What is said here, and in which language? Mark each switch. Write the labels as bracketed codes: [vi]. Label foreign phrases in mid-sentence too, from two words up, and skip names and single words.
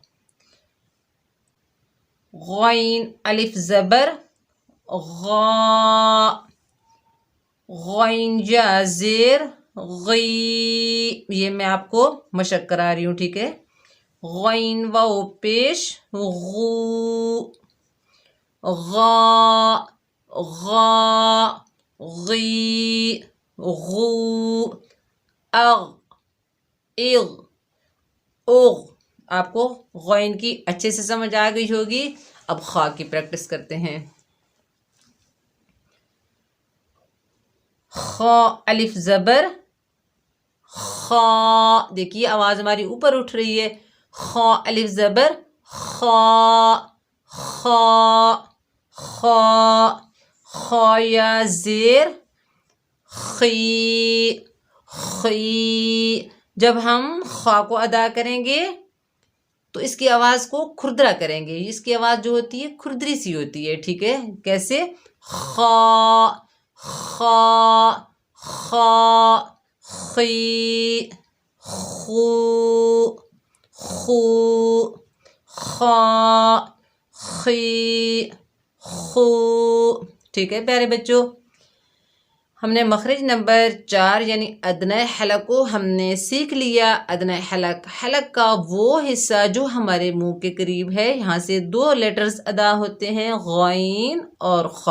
[ur] غین الف زبر غا، غین یا زیر غی، یہ میں آپ کو مشق کرا رہی ہوں، ٹھیک ہے۔ غین واو پیش غو، غا، غا، غی، غو، اغ، اغ، اغ۔ آپ کو غین کی اچھے سے سمجھ آ گئی ہوگی۔ اب خا کی پریکٹس کرتے ہیں، خا الف زبر خا، دیکھیے آواز ہماری اوپر اٹھ رہی ہے، خا الف زبر خا، خا، خا، خا یا زیر خی، خی۔ جب ہم خا کو ادا کریں گے تو اس کی آواز کو کھردرا کریں گے، اس کی آواز جو ہوتی ہے کھردری سی ہوتی ہے، ٹھیک ہے۔ کیسے؟ خا، خا، خا، خی، خو، خو، خا، خی، خو، ٹھیک ہے پیارے بچوں۔ ہم نے مخرج نمبر 4 یعنی ادنی حلق کو ہم نے سیکھ لیا۔ ادنی حلق، حلق کا وہ حصہ جو ہمارے منہ کے قریب ہے، یہاں سے 2 لیٹرز ادا ہوتے ہیں، غین اور خا۔